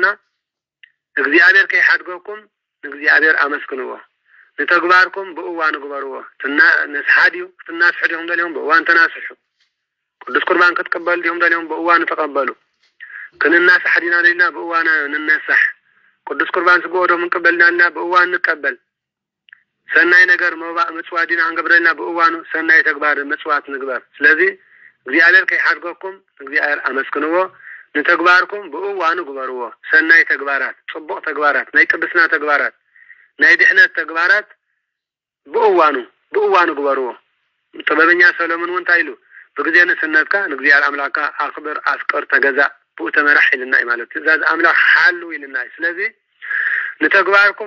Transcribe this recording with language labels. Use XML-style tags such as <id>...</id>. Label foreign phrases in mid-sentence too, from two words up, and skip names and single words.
<ti>እግዚአብሔር ከይሓድገኩም ንእግዚአብሔር ኣመስግንዎ። ንተግባርኩም ብእዋኑ ግበርዎ። ንስሓድ እዩ ክትናስሑ ዲኹም ደልዮም ብእዋን ተናስሑ። ቅዱስ ቁርባን ክትቀበሉ ዲኹም ደልዮም ብእዋኑ ተቀበሉ። ክንናሳሕ ዲና ደልና ብእዋኑ ንነሳሕ። ቅዱስ ቁርባን ስግወዶም እንቀበልናልና በእዋን ንቀበል ሰናይ ነገር መባእ ምጽዋዲን አንገብረና በእዋኑ ሰናይ ተግባር ምጽዋት ንግበር ስለዚህ እግዚአብሔር ከይሓድገኩም እግዚአብሔር አመስግንዎ ንተግባርኩም በእዋኑ ግበርዎ ሰናይ ተግባራት ጽቡቅ ተግባራት ናይ ቅድስና ተግባራት ናይ ድሕነት ተግባራት በእዋኑ ግበርዎ ጥበበኛ ሰሎሞን ወንታይሉ በጊዜ ንስነትካ ንግዚአብሔር አምላካ አክብር አፍቅር ተገዛ ብኡ ተመራሕ ኢልና ማለት ትእዛዝ አምላክ ሓሉ ኢልና ስለዚህ ንተግባርኩም</ti>